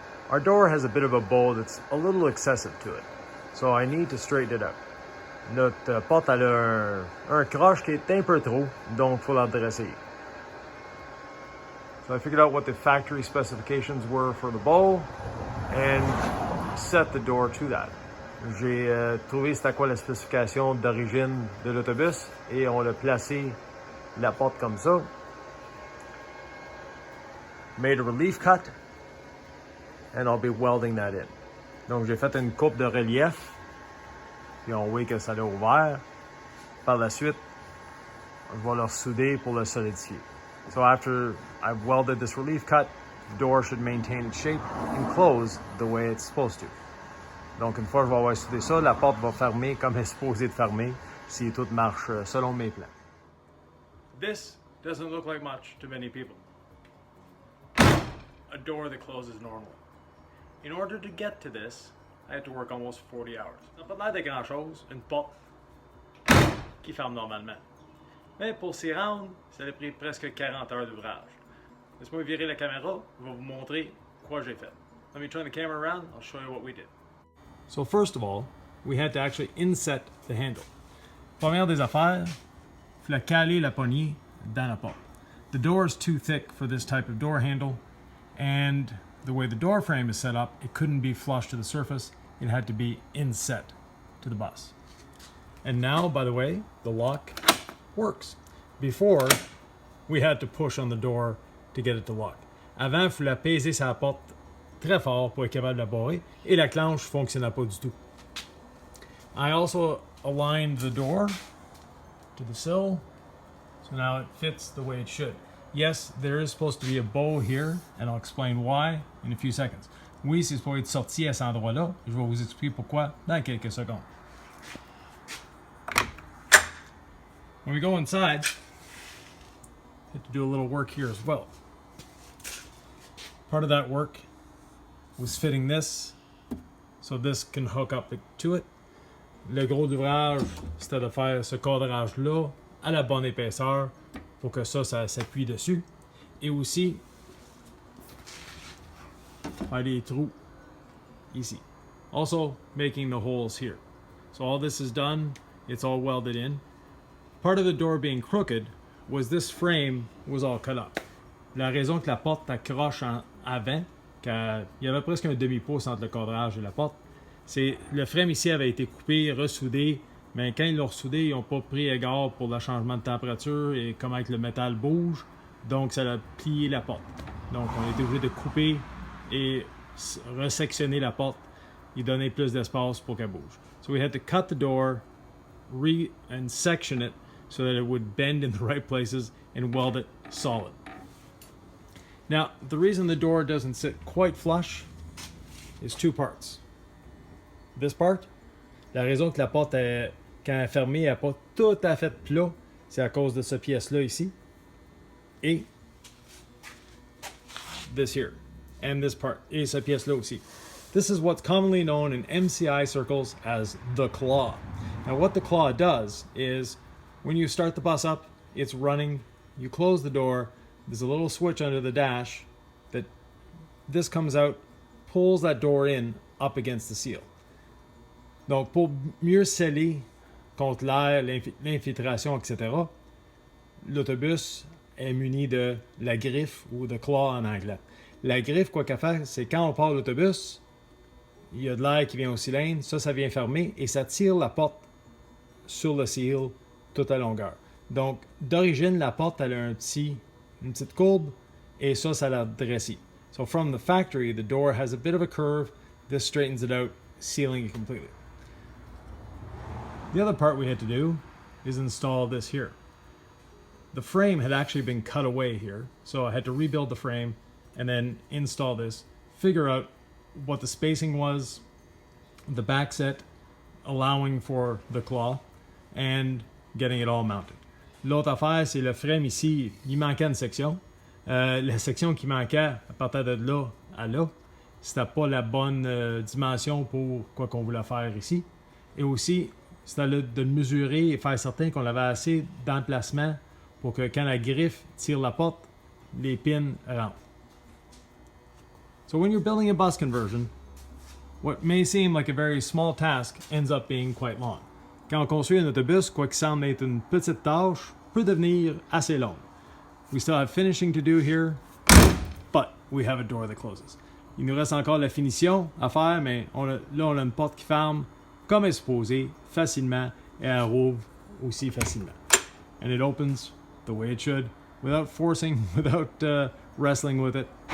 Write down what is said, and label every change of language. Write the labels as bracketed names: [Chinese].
[English] our door has a bit of a bow that's a little excessive to it. So I need to straighten it out. [French] Notre porte elle a un croche qui est un peu trop, donc il faut la dresser. [English] So I figured out what the factory specifications were for the bow and set the door to that. [French] J'ai trouvé c'était quoi la spécification d'origine de l'autobus et on a placé la porte comme ça. [English] Made a relief cut and I'll be welding that in. [French] Donc j'ai fait une coupe de relief puis on voit que ça l'a ouvert. Par la suite, je vais le souder pour le solidifier. [English] So after I've welded this relief cut, the door should maintain its shape and close the way it's supposed to. [French] Donc une fois que je vais avoir soudé ça, la porte va fermer comme elle est supposée de fermer si tout marche selon mes plans. [English] This doesn't look like much to many people. A door that closes normally. In order to get to this, I had to work almost 40 hours. [French] Ça n'a pas l'air de grand chose, une porte qui ferme normalement. Mais pour s'y rendre, ça a pris presque 40 heures d'ouvrage. Laisse-moi virer la caméra, je vais vous montrer quoi j'ai fait. [English] Let me turn the camera around, I'll show you what we did. So first of all, we had to actually inset the handle. [French] Première des affaires, il fallait caler la poignée dans la porte. [English] The door is too thick for this type of door handle, and the way the door frame is set up, it couldn't be flush to the surface. It had to be inset to the bus. And now, by the way, the lock works. Before, we had to push on the door to get it to lock. [French] Avant, il fallait peser sa porte très fort pour être capable de la barrer, et la clenche ne fonctionnait pas du tout. [English] I also aligned the door to the sill, so now it fits the way it should. Yes, there is supposed to be a bow here, and I'll explain why in a few seconds. [French] Oui, c'est supposé être sorti à cet endroit-là, et je vais vous expliquer pourquoi dans quelques secondes. [English] When we go inside, we have to do a little work here as well. Part of that work was fitting this, so this can hook up to it. [French] Le gros d'ouvrage, c'était de faire ce cadrage-là à la bonne épaisseur pour que ça s'appuie dessus. Et aussi, faire des trous ici. [English] Also, making the holes here. So all this is done, it's all welded in. Part of the door being crooked was this frame was all cut up. [French] La raison que la porte accroche en avant, qu'il y avait presque un demi-pouce entre le cadrage et la porte, c'est le frame ici avait été coupé, ressoudé, mais quand ils l'ont ressoudé, ils n'ont pas pris égard pour le changement de température et comment le métal bouge, donc ça a plié la porte. Donc on a été obligé de couper et resectionner la porte et donner plus d'espace pour qu'elle bouge. [English] So we had to cut the door, and section it so that it would bend in the right places and weld it solid. Now, the reason the door doesn't sit quite flush is two parts. This part, [French] la raison que la porte, quand elle est fermée, elle n'est pas tout à fait plat, c'est à cause de cette pièce-là ici. Et [English] this here. And this part. [French] Et cette pièce-là aussi. [English] This is what's commonly known in MCI circles as the claw. Now, what the claw does is when you start the bus up, it's running, you close the door, there's a little switch under the dash that this comes out, pulls that door in up against the seal. [French] Donc, pour mieux sceller contre l'air, l'infiltration, etc., l'autobus est muni de la griffe ou de claw en anglais. La griffe, quoi qu'elle fait, c'est quand on part l'autobus, il y a de l'air qui vient au cylindre, ça vient fermer et ça tire la porte sur le seal toute à longueur. Donc, d'origine, la porte, elle a une petite courbe et ça l'a dressé. [English] So from the factory, the door has a bit of a curve. This straightens it out, sealing it completely. The other part we had to do is install this here. The frame had actually been cut away here, so I had to rebuild the frame and then install this, figure out what the spacing was, the back set, allowing for the claw, and getting it all mounted. [French] L'autre affaire, c'est le frame ici, il manquait une section. La section qui manquait à partir de là à là, c'était pas la bonne dimension pour quoi qu'on voulait faire ici. Et aussi, c'était de le mesurer et faire certain qu'on avait assez d'emplacement pour que quand la griffe tire la porte, les pins rentrent. [English] So when you're building a bus conversion, what may seem like a very small task ends up being quite long. [French] Quand on construit un autobus, quoi qu'il semble être une petite tâche, peut devenir assez longue. [English] We still have finishing to do here, but we have a door that closes. [French] Il nous reste encore la finition à faire, mais là, on a une porte qui ferme comme elle est supposée, facilement, et elle rouvre aussi facilement. [English] And it opens the way it should, without forcing, without wrestling with it.